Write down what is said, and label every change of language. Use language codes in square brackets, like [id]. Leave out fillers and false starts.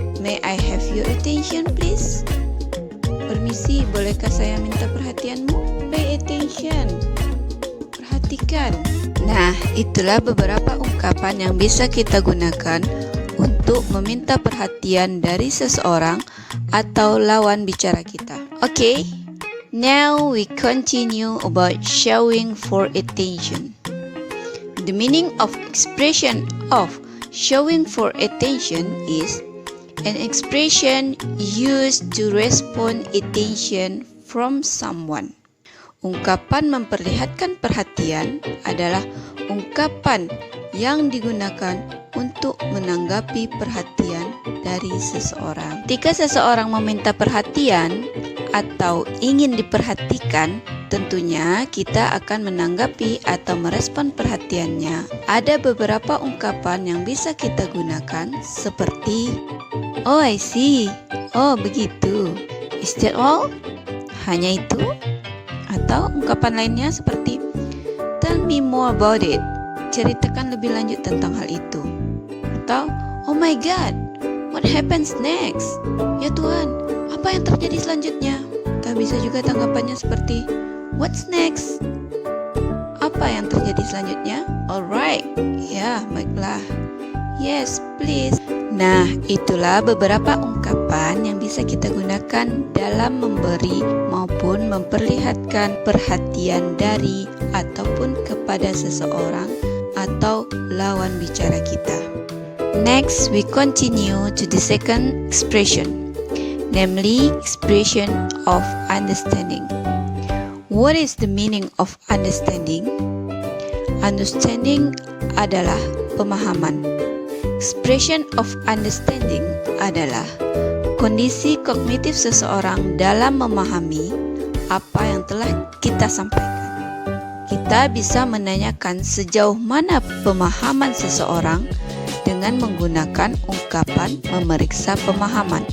[en] May I have your attention please, [id] permisi bolehkah saya minta perhatianmu? [en] Pay attention, [id] perhatikan. Nah, itulah beberapa ungkapan yang bisa kita gunakan untuk meminta perhatian dari seseorang atau lawan bicara kita. [en] Okay, now we continue about showing for attention. The meaning of expression of showing for attention is an expression used to respond attention from someone. [id] Ungkapan memperlihatkan perhatian adalah ungkapan yang digunakan untuk menanggapi perhatian dari seseorang. Ketika seseorang meminta perhatian atau ingin diperhatikan, tentunya kita akan menanggapi atau merespon perhatiannya. Ada beberapa ungkapan yang bisa kita gunakan seperti [en] oh I see, [id] oh begitu, [en] is that all? [id] Hanya itu? Atau ungkapan lainnya seperti [en] tell me more about it, [id] ceritakan lebih lanjut tentang hal itu. Atau [en] oh my god, what happens next? [id] Ya Tuhan, apa yang terjadi selanjutnya? Atau bisa juga tanggapannya seperti [en] what's next? [id] Apa yang terjadi selanjutnya? [en] Alright, [id] ya baiklah. [en] Yes, please. [id] Nah, itulah beberapa ungkapan yang bisa kita gunakan dalam memberi maupun memperlihatkan perhatian dari ataupun kepada seseorang atau lawan bicara kita. [en] Next, we continue to the second expression, namely expression of understanding. What is the meaning of understanding? [id] Understanding adalah pemahaman. Expression of understanding adalah kondisi kognitif seseorang dalam memahami apa yang telah kita sampaikan. Kita bisa menanyakan sejauh mana pemahaman seseorang dengan menggunakan ungkapan memeriksa pemahaman.